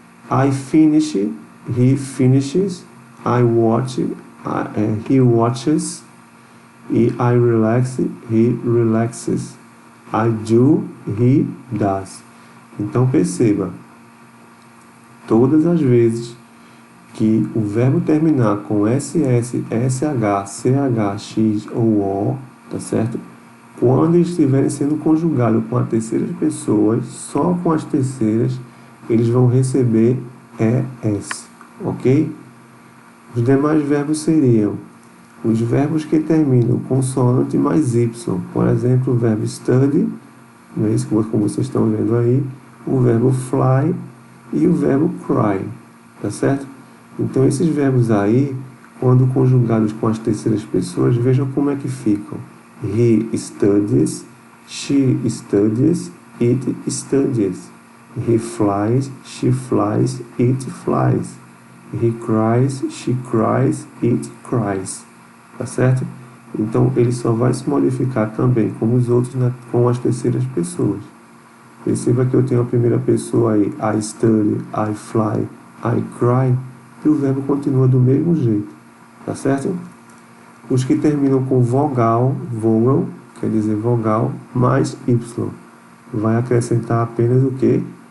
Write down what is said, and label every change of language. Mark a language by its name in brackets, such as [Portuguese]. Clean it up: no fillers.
[English] I finish, he finishes, I watch, he watches, [Portuguese] e [English] I relax, he relaxes, I do, he does. [Portuguese] Então perceba, todas as vezes que o verbo terminar com SS, SH, CH, X ou O, tá certo? Quando eles estiverem sendo conjugados com a terceira pessoa, só com as terceiras, eles vão receber ES, ok? Os demais verbos seriam os verbos que terminam com consoante mais Y. Por exemplo, o verbo study, não é isso como vocês estão vendo aí, o verbo fly e o verbo cry, tá certo? Então, esses verbos aí, quando conjugados com as terceiras pessoas, vejam como é que ficam. [English] He studies, she studies, it studies. He flies, she flies, it flies. He cries, she cries, it cries. [Portuguese] Tá certo? Então, ele só vai se modificar também, como os outros, com as terceiras pessoas. Perceba que eu tenho a primeira pessoa aí, [English] I study, I fly, I cry, [Portuguese] e o verbo continua do mesmo jeito, tá certo? Os que terminam com vogal, vowel, quer dizer vogal, mais Y, vai acrescentar apenas o que?